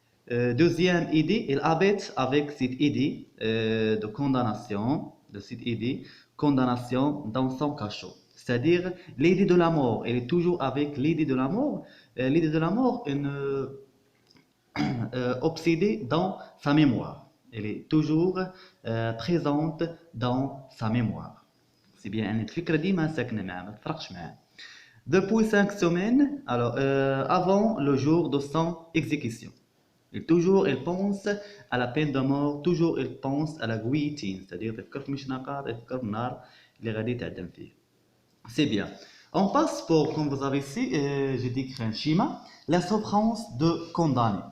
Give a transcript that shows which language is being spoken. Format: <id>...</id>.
<fr>Deuxième idée, il habite avec cette idée de condamnation, dans son cachot. C'est-à-dire l'idée de la mort, elle est toujours avec l'idée de la mort. L'idée de la mort est obsédée dans sa mémoire. Elle est toujours présente dans sa mémoire. C'est bien,</fr> <ar>الفكرة ديما ساكنة معاه ما تفرقش معاه.</ar> <fr>Depuis 5 semaines, alors avant le jour de son exécution. Et toujours il pense à la peine de mort, toujours il pense à la guillotine, c'est-à-dire</fr> <ar>تفكر في المشنقة تفكر في النار اللي غادي تعدم فيه.</ar> <fr>C'est bien. On passe pour, comme vous avez ici, j'ai décrit un schéma, la souffrance de condamné.</fr>